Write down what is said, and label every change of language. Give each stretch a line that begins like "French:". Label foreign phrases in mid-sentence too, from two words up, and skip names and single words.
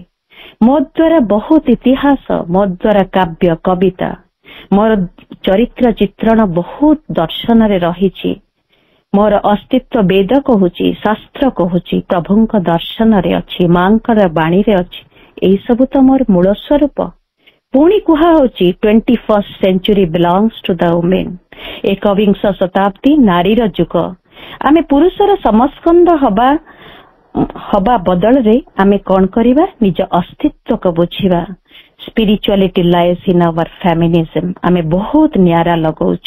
Odia: ମୋ ଦ୍ୱାରା ବହୁତ ଇତିହାସ, ମୋ ଦ୍ୱାରା କାବ୍ୟ କବିତା, ମୋର ଚରିତ୍ର ଚିତ୍ରଣ ବହୁତ ଦର୍ଶନରେ ରହିଛି। ମୋର ଅସ୍ତିତ୍ୱ ବେଦ କହୁଛି, ଶାସ୍ତ୍ର କହୁଛି, ପ୍ରଭୁଙ୍କ ଦର୍ଶନରେ ଅଛି, ମାଙ୍କର ବାଣୀରେ ଅଛି। ଏଇ ସବୁ ତ ମୋର ମୂଳ ସ୍ୱରୂପ। ପୁଣି କୁହାହଉଛି
English: 21st century belongs to the women।
Odia: 21ଶ ଶତାବ୍ଦୀ ନାରୀର ଯୁଗ। ଆମେ ପୁରୁଷର ସମସ୍କନ୍ଦ ହବା ବଦଳରେ ଆମେ କଣ କରିବା? ନିଜ ଅସ୍ତିତ୍ୱକୁ ବୁଝିବା।
English: spirituality lies in our feminism.
Odia: ଆମେ ବହୁତ ନିଆରା ଲଗାଉଛୁ।